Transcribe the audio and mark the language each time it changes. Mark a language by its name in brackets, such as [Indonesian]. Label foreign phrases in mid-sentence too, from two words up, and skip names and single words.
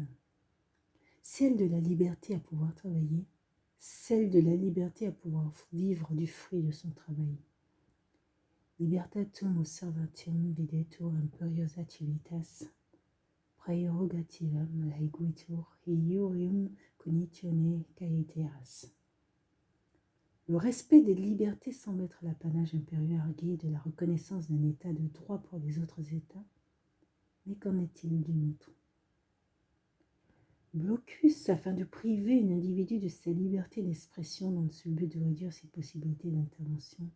[French] Celle de la liberté à pouvoir travailler, celle de la liberté à pouvoir vivre du fruit de son travail. [Latin] Libertatum observatium videtur imperiosa civitas, praerogativam laeguitur iurium cognitione caeteras. [French] Le respect des libertés semble être l'apanage impérieux argué de la reconnaissance d'un état de droit pour les autres états, mais qu'en est-il du nôtre? Blocus afin de priver un individu de sa liberté d'expression dans le seul but de réduire ses possibilités d'intervention.